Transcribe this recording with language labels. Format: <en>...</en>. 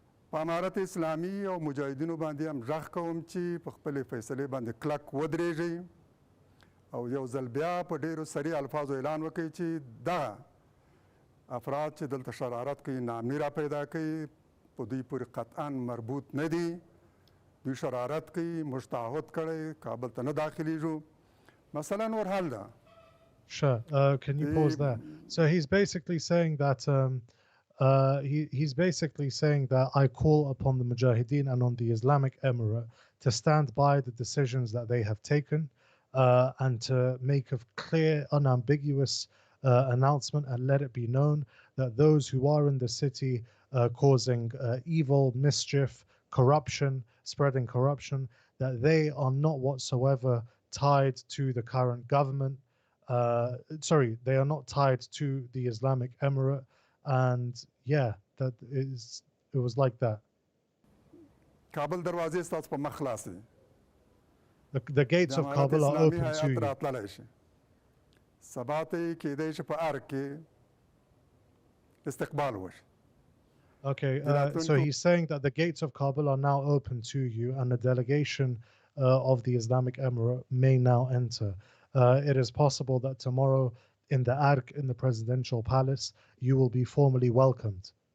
<ps>په امارت اسلامي او مجاهدینو باندې هم غږ کوم چې په خپلې فیصلې باندې کلک ودرېږئ او یو ځل بیا په ډېرو سریع الفاظو اعلان وکړئ چې دا افراد چې دلته شرارت کوي ناامني را پیدا کوي په دوی پورې قطعا مربوط نه دي دوی شرارت کوي موږ تعهد کړی کابل ته نه داخلیږو مثلا نور حل ده.</ps> <en>Sure. Can you pause there? So he's basically saying that he's basically saying that I call upon the Mujahideen and on the Islamic Emirate to stand by the decisions that they have taken and to make a clear, unambiguous announcement and let it be known that those who are in the city causing evil, mischief, corruption, spreading corruption, that they are not whatsoever tied to the current government. They are not tied to the Islamic Emirate, and yeah, it was like that.</en> <ps>Kabul دروازې ستاسو په مخ خلاص دي.</ps> <en>The gates of Kabul are open to you.</en> <ps>سبا ته کېدای شي په ارګ کې استقبال وشي</ps> <en>Okay, so he's saying that the gates of Kabul are now open to you, and a delegation of the Islamic Emirate may now enter. It is possible that tomorrow in the Ark, in the presidential palace, you will be formally welcomed.</en>